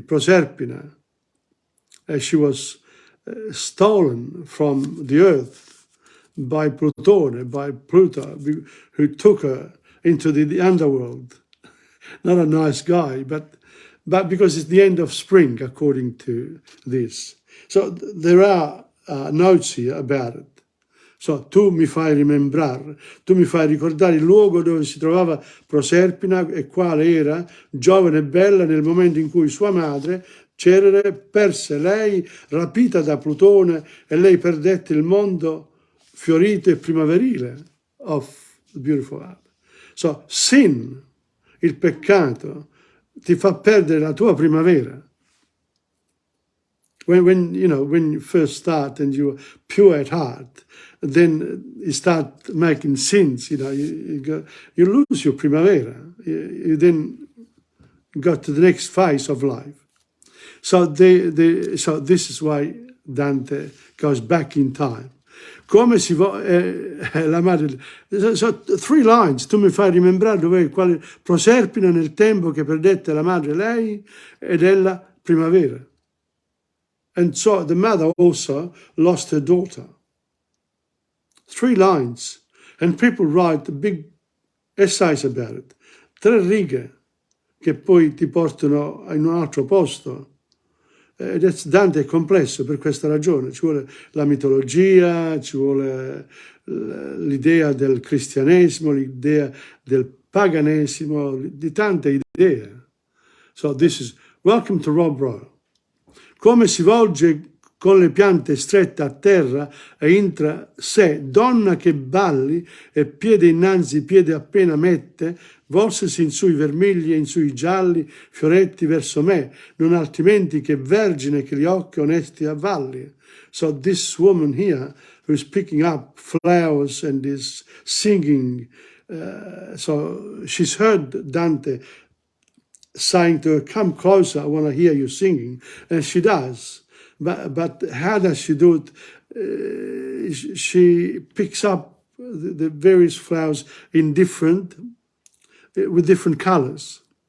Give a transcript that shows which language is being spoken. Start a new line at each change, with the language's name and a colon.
English: Proserpina, she was stolen from the earth by Plutone, by Pluto, who took her into the underworld. Not a nice guy, but because it's the end of spring, according to this. So there are notes here about it.
Italian: So, tu mi fai rimembrare, tu mi fai ricordare il luogo dove si trovava Proserpina e quale era, giovane e bella, nel momento in cui sua madre, Cerere, perse lei, rapita da Plutone, e lei perdette il mondo fiorito e primaverile
English: of the beautiful art. So, sin,
Italian: il peccato, ti fa perdere la tua primavera.
English: When you first start and you're pure at heart, then you start making sins. You lose your primavera. You then go to the next phase of life. So this is why Dante goes back in time.
Italian: Come si va la madre?
English: So 3 lines.
Italian: Tu mi fai rimembrare dove quale Proserpina nel tempo che perdette la madre lei ed ella primavera.
English: And so the mother also lost her daughter. 3 lines. And people write big essays about it.
Italian: 3 righe che poi ti portano in un altro posto. Dante è complesso per questa ragione. Ci vuole la mitologia, ci vuole l'idea del cristianesimo, l'idea del paganesimo, di tante idee.
English: So this is, welcome to Rob Rowe.
Italian: Come si volge con le piante strette a terra e intra sé, donna che balli e piede innanzi, piede appena mette, volsesi in sui vermigli e in sui gialli, fioretti verso me, non altrimenti che vergine che gli occhi onesti avvalli.
English: So this woman here, who's picking up flowers and is singing, so she's heard Dante saying to her, come closer, I want to hear you singing. And she does. But how does she do it? She picks up the various flowers with different colors.